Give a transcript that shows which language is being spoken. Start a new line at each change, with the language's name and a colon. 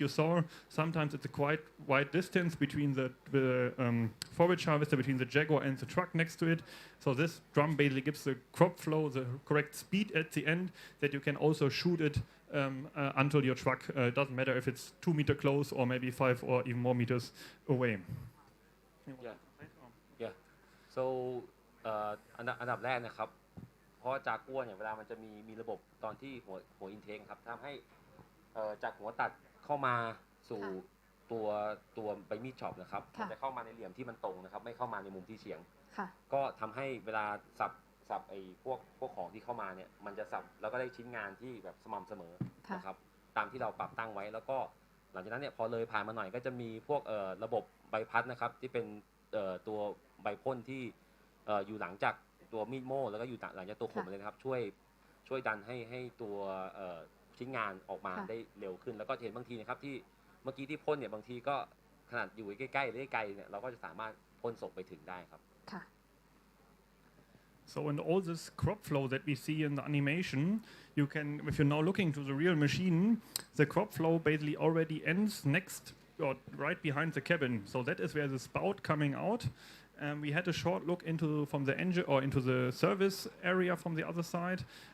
English: You saw sometimes it's a quite wide distance between the forage harvester, between the Jaguar and the truck next to it. So this drum basically gives the crop flow the correct speed at the end that you can also shoot it until your truck. Doesn't matter if it's 2 meters close or maybe 5 or even more meters away. Yeah.
Thai: So อันดับแรกนะครับเพราะจากกัวเนี่ยเวลามันจะมีระบบตอนที่หัวอินเทคครับทำให้จากหัวตัดเข้ามาสู่ตัวใบมีดช็อปนะครับมันจะเข้ามาในเหลี่ยมที่มันตรงนะครับไม่เข้ามาในมุมที่เฉียงก็ทำให้เวลาสับไอ้พวกของที่เข้ามาเนี่ยมันจะสับแล้วก็ได้ชิ้นงานที่แบบสม่ำเสมอนะครับตามที่เราปรับตั้งไว้แล้วก็หลังจากนั้นเนี่ยพอเลยผ่านมาหน่อยก็จะมีพวกระบบใบพัดนะครับที่เป็น ตัวใบพ่นที่อยู่หลังจากตัวมีดโม่แล้วก็อยู่หลังจากตัวขมเลยนะครับช่วยดันให้ตัวชิ้นงานออกมาได้เร็วขึ้นแล้วก็เห็นบางทีนะครับที่เมื่อกี้ที่พ่นเนี่ยบางทีก็ขนาดอยู่ใกล้ๆหรือไกลเนี่ยเราก็จะสามารถพ่นส่งไปถึงได้ครับ
English: So in all this crop flow that we see in the animation, you can, if you're now looking to the real machine, the crop flow basically already ends next or right behind the cabin. So that is where the spout coming out. We had a short look from the engine or into the service area from the other side.